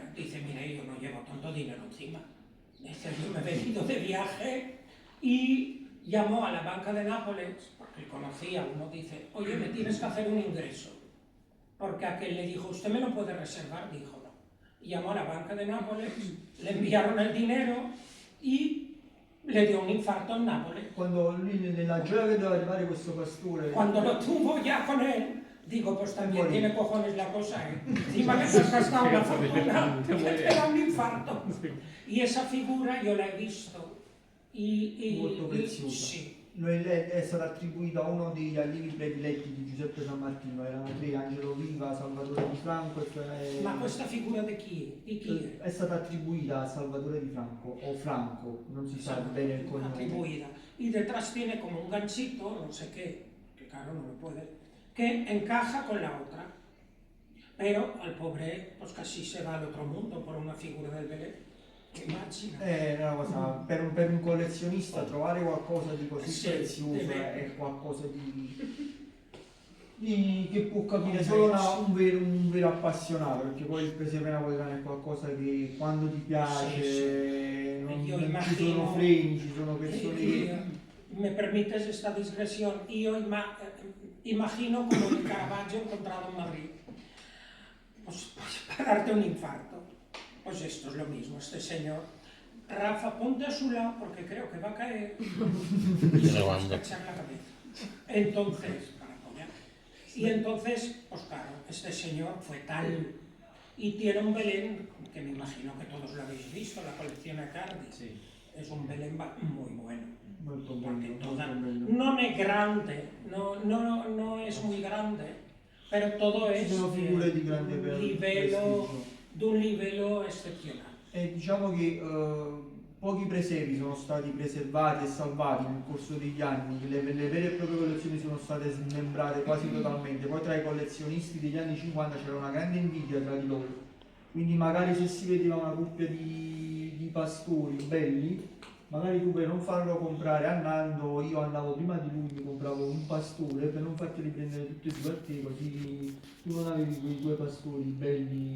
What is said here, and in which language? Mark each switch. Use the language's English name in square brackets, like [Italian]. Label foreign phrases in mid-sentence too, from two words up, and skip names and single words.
[Spanish] Dice, mire, yo no llevo tanto dinero encima. Dice, yo me he venido de viaje, y llamó a la banca de Nápoles, porque conocía, uno dice, oye, me tienes que hacer un ingreso. Porque aquel le dijo, usted me lo puede reservar, dijo no. Llamó a la banca de Nápoles, le enviaron el dinero y le dio un infarto en Nápoles. [Italian] Quando lui, nella gioia che doveva arrivare questo pastore, [Spanish] cuando lo tuvo ya con él, digo, pues también tiene cojones la cosa, ¿eh? Encima que te has gastado una fortuna, que te da un infarto. Y esa figura yo la he visto. [Italian] Molto preziosa. Sì. È stata attribuita a uno degli allievi prediletti di Giuseppe San Martino, erano tre: Angelo Riva, Salvatore di Franco e... Ma questa figura di chi è? È stata attribuita a Salvatore di Franco, o Franco, non si sa bene il cognome. Attribuita. [Spanish] Y detrás tiene como un ganchito, no sé qué, que claro no lo puede, que encaja con la otra. Pero al pobre, pues casi se va al otro mundo por una figura del Belén. [Italian] Immagina. Una cosa, per un collezionista trovare qualcosa di così prezioso è qualcosa che può capire solo un vero appassionato, perché poi il presepe napoletano è qualcosa che quando ti piace non ci sono freni, ci sono persone. [Spanish] Me permites esta digresión, yo imagino como el Caravaggio encontrado en Madrid, pues para darte un infarto. Pues esto es lo mismo, este señor. Rafa, ponte a su lado porque creo que va a caer y se va a echar la cabeza. Entonces, para apoyar. Y entonces, pues claro, este señor fue tal. Y tiene un Belén, que me imagino que todos lo habéis visto, la colección Accardi. Sí. Es un Belén muy bueno. [Italian] Molto bello. Non è grande, [Spanish] no es muy grande, Però todo [Italian] ci è sono figure di grande prestigio. d'un livello eccezionale. E diciamo che pochi presepi sono stati preservati e salvati nel corso degli anni, le vere e proprie collezioni sono state smembrate quasi totalmente, poi tra i collezionisti degli anni 50 c'era una grande invidia tra di loro, quindi magari se si vedeva una coppia di pastori belli, magari tu per non farlo comprare a Nando, io andavo prima di lui, mi compravo un pastore per non farteli prendere tutti e due a te, così tu non avevi quei due pastori belli.